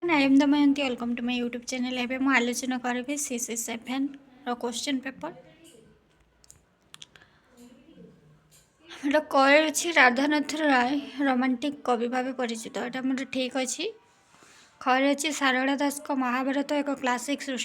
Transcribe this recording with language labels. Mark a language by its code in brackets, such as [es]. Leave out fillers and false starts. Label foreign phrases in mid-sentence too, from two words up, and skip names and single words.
[en] I am Damayanti. Welcome to my YouTube channel. [or] ଏବେ ମୁଁ ଆଲୋଚନା କରିବି CC7 ର [en] question paper. [or] ଏଟା କଏ ଅଛି ରାଧାନାଥ ରାୟ ରୋମାଣ୍ଟିକ୍ କବି ଭାବେ ପରିଚିତ। ଏଟା ମୋର ଠିକ୍ ଅଛି। ଖରେ ଅଛି ସାରଳା ଦାସଙ୍କ ମହାଭାରତ ଏକ କ୍ଲାସିକ୍ ସୃଷ୍ଟି।